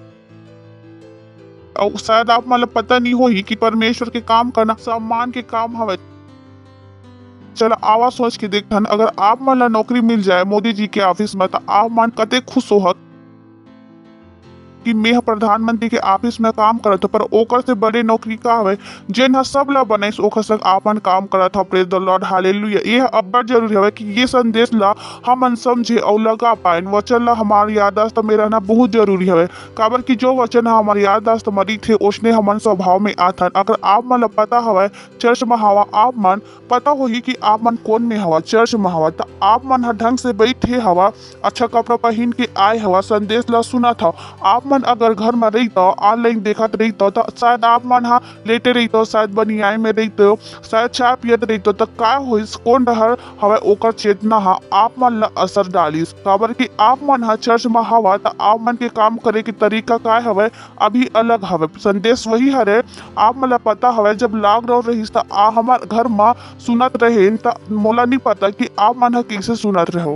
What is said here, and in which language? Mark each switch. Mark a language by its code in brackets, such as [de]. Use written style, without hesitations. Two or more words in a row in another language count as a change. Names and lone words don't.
[hne] और शायद आप मतलब पता नहीं हो ही कि परमेश्वर के काम करना सम्मान के काम हवे। चलो आवाज सोच के देखन अगर आप मन नौकरी मिल जाए मोदी जी के ऑफिस में तो आप मन कते खुश हो। कि मैं प्रधानमंत्री के ऑफिस में काम करत पर ओकर से बड़े नौकरी का हवे जेन ह सब ला बनाइस ओकर संग आपन काम करत ह। [en] Praise the Lord, हालेलुया। [hne] यह अब्बड़ जरूरी हवे कि ये संदेश ला हमन समझे और लगा पाए। वचन ला हमारी याददाश्त में रहना बहुत जरूरी हवे, काबर कि जो वचन हमारी याददाश्त मरी थे उसने हमन स्वभाव में आथन। अगर आप मन ला पता हवे चर्च में हवा, आप मन पता होही कि आप मन कौन में हवा, चर्च में हवा, तो आप मन ह ढंग से बैठे हवा, अच्छा कपड़ा पहन के आए हवा, संदेश ला सुना था। आप मन अगर घर में रही तो ऑनलाइन देखत रही तो शायद आप मन हा लेटे रही तो, शायद बनियाई में रही तो, शायद चाय पियत रही तो का होइस कौन रहर हवे ओकर चेतना हा आप मन ला असर डालिस। काबर कि आप मन हा चर्च में हवा तो आप मन के काम करे के तरीका का हवे अभी अलग हवे। संदेश वही हरे, आप मन ला पता हवे जब लॉकडाउन रहिस तो हमार घर में सुनत रहे तो मोला नहीं पता कि आप मन हा कैसे सुनत रहो।